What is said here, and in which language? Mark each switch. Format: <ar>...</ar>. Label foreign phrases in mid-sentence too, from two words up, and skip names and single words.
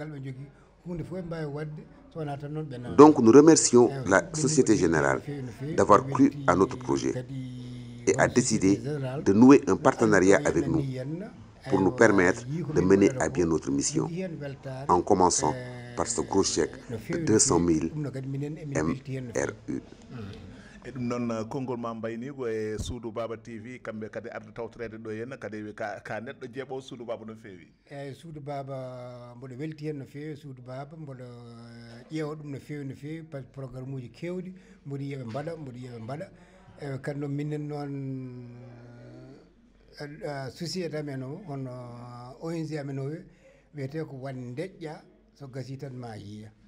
<fr>Donc nous remercions la Société Générale d'avoir cru à notre projet et a décidé de nouer un partenariat avec nous pour nous permettre de mener à bien notre mission, en commençant par ce gros chèque de 200 000 MRU.</fr> <ff>e ɗum noon konngol ma mbaynigo e Suudu Baba TV kamɓe kadi arde tawtorede ɗo henna kadi ka neɗɗo jeeɓowo Suudu Baba no feewi. eyyi Suudu Baba mboɗo welti hen no feewi. Suudu Baba mboɗo ƴeewa ɗum no feewi</ff> <fr>par programme</fr> <ff>uji kewɗi mboɗo yiyaɓe mbaɗa eyyi kadi noon minen noon société amen o hono ONG amen o wiyete ko Wan Deƴƴa so gasi tan ma yiiya.</ff>